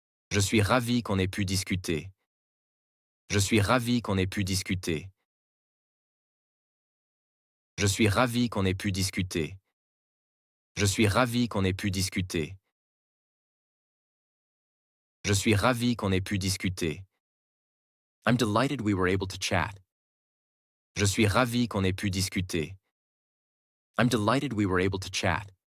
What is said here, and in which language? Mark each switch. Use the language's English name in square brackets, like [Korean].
[French] Je suis ravi qu'on ait pu discuter. Je suis ravi qu'on ait pu discuter. Je suis ravi qu'on ait pu discuter. Je suis ravi qu'on ait pu discuter. Je suis ravi qu'on ait pu discuter. [English] I'm delighted we were able to chat. [French] Je suis ravi qu'on ait pu discuter. [English] I'm delighted we were able to chat.